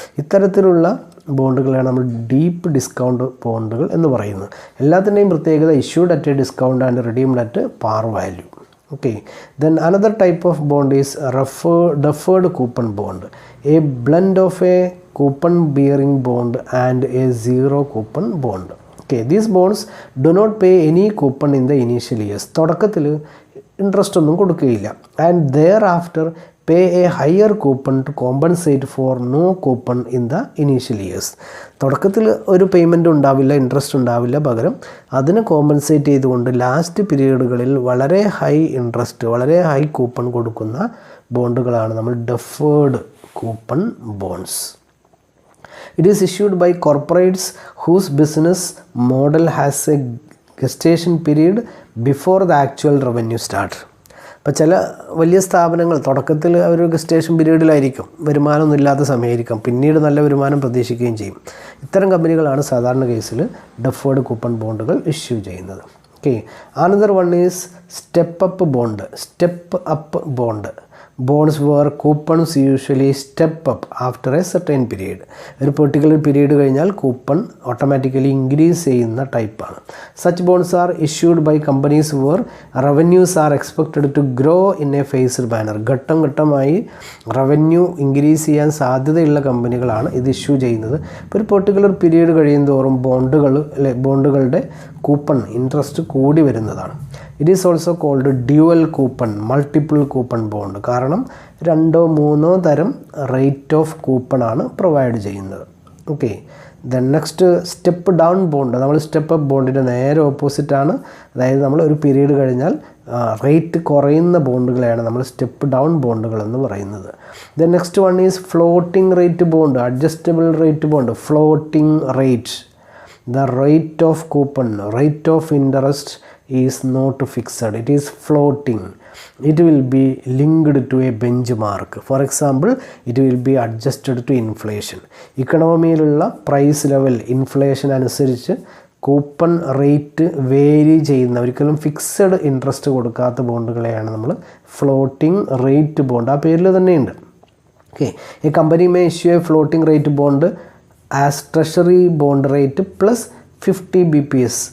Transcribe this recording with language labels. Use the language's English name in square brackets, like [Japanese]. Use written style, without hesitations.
[Malayalam] ഇത്തരത്തിലുള്ള ബോണ്ടുകളാണ് നമ്മൾ deep discount ബോണ്ടുകൾ എന്ന് പറയുന്നത്. എല്ലാത്തിൻ്റെയും പ്രത്യേകത [English] Issued at a discount and redeemed at par value. Okay, then another type of bond is deferred coupon bond, a blend of a coupon bearing bond and a zero coupon bond. Okay, these bonds do not pay any coupon in the initial years. [Malayalam] തുടക്കത്തിൽ interest ഒന്നും കൊടുക്കുകയില്ല. [English] And thereafter pay a higher coupon to compensate for no coupon in the initial years. [Malayalam] തുടക്കത്തിൽ ഒരു payment ഉണ്ടാവില്ല, interest ഉണ്ടാവില്ല, പകരം അതിനെ compensate ചെയ്തുകൊണ്ട് ലാസ്റ്റ് പീരീഡുകളിൽ വളരെ ഹൈ ഇൻട്രസ്റ്റ്, വളരെ ഹൈ കൂപ്പൺ കൊടുക്കുന്ന ബോണ്ടുകളാണ് നമ്മൾ deferred coupon bonds. [English] It is issued by corporates whose business model has a gestation period before the actual revenue start. [Malayalam] അപ്പോൾ ചില വലിയ സ്ഥാപനങ്ങൾ തുടക്കത്തിൽ ഒരു ഗസ്റ്റേഷൻ പീരീഡിലായിരിക്കും, വരുമാനമൊന്നും ഇല്ലാത്ത സമയമായിരിക്കും, പിന്നീട് നല്ല വരുമാനം പ്രതീക്ഷിക്കുകയും ചെയ്യും. ഇത്തരം കമ്പനികളാണ് സാധാരണ കേസിൽ ഡെഫേർഡ് കൂപ്പൺ ബോണ്ടുകൾ ഇഷ്യൂ ചെയ്യുന്നത്. [English] Okay, another one is step up bond. Step up bond bonds were coupons usually step up after a certain period. [Malayalam] ഒരു പെർട്ടിക്കുലർ പീരീഡ് കഴിഞ്ഞാൽ കൂപ്പൺ ഓട്ടോമാറ്റിക്കലി ഇൻക്രീസ് ചെയ്യുന്ന ടൈപ്പാണ്. [English] Such bonds are issued by companies where revenues are expected to grow in a phased manner. [Malayalam] ഘട്ടം ഘട്ടമായി revenue increase ചെയ്യാൻ സാധ്യതയുള്ള കമ്പനികളാണ് ഇത് ഇഷ്യൂ ചെയ്യുന്നത്. ഇപ്പോൾ ഒരു പെർട്ടിക്കുലർ പീരീഡ് കഴിയുന്തോറും ബോണ്ടുകളുടെ കൂപ്പൺ ഇൻട്രസ്റ്റ് കൂടി വരുന്നതാണ്. [English] It is also called dual coupon, multiple coupon bond. [Malayalam] കാരണം 2-3 തരം റേറ്റ് ഓഫ് കൂപ്പണാണ് പ്രൊവൈഡ് ചെയ്യുന്നത്. [English] Okay, then next step down bond. [Malayalam] നമ്മൾ സ്റ്റെപ്പ് അപ്പ് ബോണ്ടിൻ്റെ നേരെ ഓപ്പോസിറ്റാണ്. അതായത് നമ്മൾ ഒരു പീരീഡ് കഴിഞ്ഞാൽ റേറ്റ് കുറയുന്ന ബോണ്ടുകളെയാണ് നമ്മൾ സ്റ്റെപ്പ് ഡൗൺ ബോണ്ടുകൾ എന്ന് പറയുന്നത്. [English] Then next one is floating rate bond, adjustable rate bond. Floating rate, the rate of coupon, rate of interest is not fixed, it is floating. It will be linked to a benchmark. For example, it will be adjusted to inflation. [Malayalam] ഇക്കണോമിയിലുള്ള price level inflation അനുസരിച്ച് coupon rate vary ചെയ്യുന്ന, ഒരിക്കലും fixed interest കൊടുക്കാത്ത ബോണ്ടുകളെയാണ് നമ്മൾ floating rate bond. ആ പേരിൽ തന്നെയുണ്ട്. [English] Okay, a company may issue a floating rate bond as treasury bond rate plus 50 BPS.